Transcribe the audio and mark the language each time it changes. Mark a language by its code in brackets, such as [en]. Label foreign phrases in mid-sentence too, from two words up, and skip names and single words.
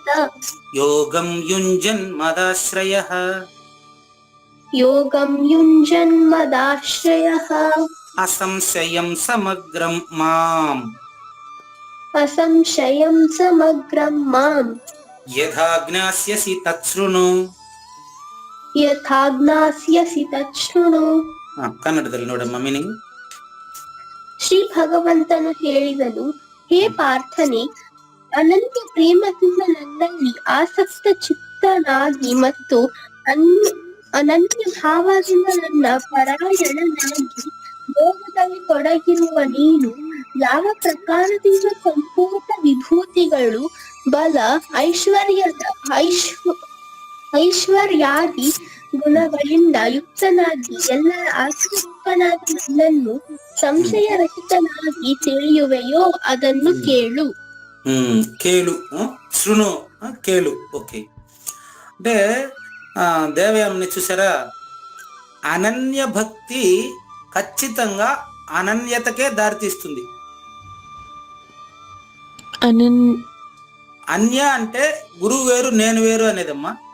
[sa] యోగం యుంజన్ మదాశ్రయః. యోగం యుంజన్ మదాశ్రయః. అసంశయం సమగ్రం మాం. అసంశయం సమగ్రం మాం. యథా జ్ఞాస్యసి తచ్ఛృణు. ಯಥಾ ಜ್ಞಾಸ್ಯಸಿ ತಚ್ಛೃಣು. [kn] ಕನ್ನಡದಲ್ಲಿ ನೋಡಮ್ಮ ಮೀನಿಂಗ್. ಶ್ರೀ ಭಗವಂತನು ಹೇಳಿದನು, ಹೇ ಪಾರ್ಥನೆ, ಅನಂತ ಪ್ರೇಮದಿಂದ ನನ್ನಲ್ಲಿ ಆಸಕ್ತ ಚಿತ್ತನಾಗಿ ಮತ್ತು ಅನನ್ಯ ಭಾವದಿಂದ ನನ್ನ ಪರಾಯಣನಾಗಿ ಯೋಗದಲ್ಲಿ ತೊಡಗಿರುವ ನೀನು ಯಾವ ಪ್ರಕಾರದಿಂದ ಸಂಪೂರ್ಣ ವಿಭೂತಿಗಳು, ಬಲ, ಐಶ್ವರ್ಯಾದಿ ಗುಣಗಳಿಂದ ಯುಕ್ತನಾಗಿ ಎಲ್ಲರ ಆತ್ಮರೂಪನಾದ ನನ್ನನ್ನು ಸಂಶಯರಹಿತನಾಗಿ ತಿಳಿಯುವೆಯೋ ಅದನ್ನು ಕೇಳು. ಕೇಳು, ಶೃಣು, ಕೇಳು. [te] ఓకే, అంటే దేవయామ్ని చూసారా? అనన్య భక్తి ఖచ్చితంగా అనన్యతకే దారితీస్తుంది. అన్య అంటే గురువు వేరు, నేను వేరు అనేదమ్మా.